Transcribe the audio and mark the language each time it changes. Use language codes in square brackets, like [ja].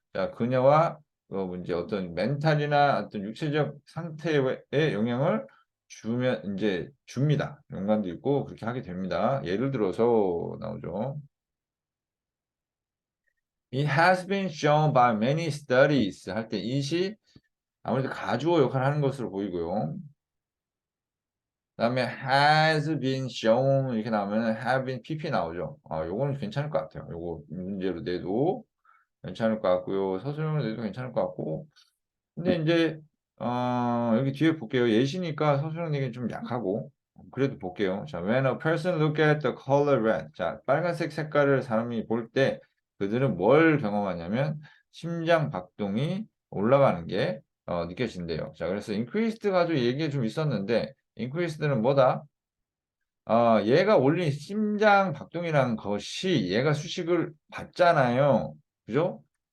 [ko] 자, 그녀와 이제 어떤 멘탈이나 어떤 육체적 상태에 영향을 주면 이제 줍니다. 연관도 있고 그렇게 하게 됩니다. 예를 들어서 나오죠. [en] It has been shown by many studies [ko] 할 때 it이 아무래도 가주어 역할을 하는 것으로 보이고요. 그다음에 has been shown 이렇게 나오면 have been pp 나오죠. 요거는 괜찮을 것 같아요. 요거 문제로 내도 괜찮을 것 같고요. 서술형으로 내도 괜찮을 것 같고. 근데 이제 여기 뒤에 볼게요. 예시니까 서술형 내기는 좀 약하고 그래도 볼게요. [en] 자, when a person look at the color red. [ko] 자, 빨간색 색깔을 사람이 볼 때 그들은 뭘 경험하냐면 심장 박동이 올라가는 게 느껴진대요. 자, 그래서 increased 가지고 얘기 좀 있었는데 increased는 뭐다? 얘가 올린 심장 박동이라는 것이 얘가 수식을 받잖아요. 그죠?